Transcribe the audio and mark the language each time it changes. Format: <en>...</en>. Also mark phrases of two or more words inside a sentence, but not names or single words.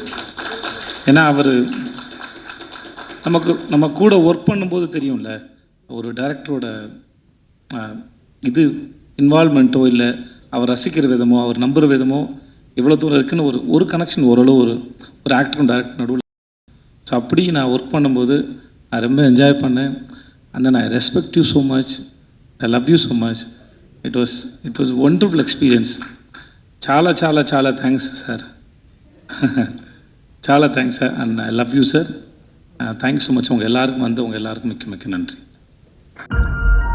<ta>ஏன்னா அவர் நம்ம கூட ஒர்க் பண்ணும்போது தெரியும்ல, ஒரு டைரக்டரோட இது இன்வால்மெண்ட்டோ இல்லை அவர் ரசிக்கிற விதமோ அவர் நம்புகிற விதமோ எவ்வளோ தூரம் இருக்குன்னு ஒரு கனெக்ஷன் ஓரளவு ஒரு ஆக்டரும் டைரக்டர் நடுவில். ஸோ அப்படி நான் ஒர்க் பண்ணும்போது நான் ரொம்ப என்ஜாய் பண்ணேன்.</ta> <en>and then I respect you so much, I love you so much. It was wonderful experience.</en> <te>చాలా చాలా చాలా థ్యాంక్స్ సార్. చాలా థ్యాంక్స్ సార్</te> <en>and I love you</en> <te>సార్.</te> <en>Thanks so much.</en> <ta>உங்கள் எல்லாருக்கும் மிக்க மிக்க நன்றி.</ta>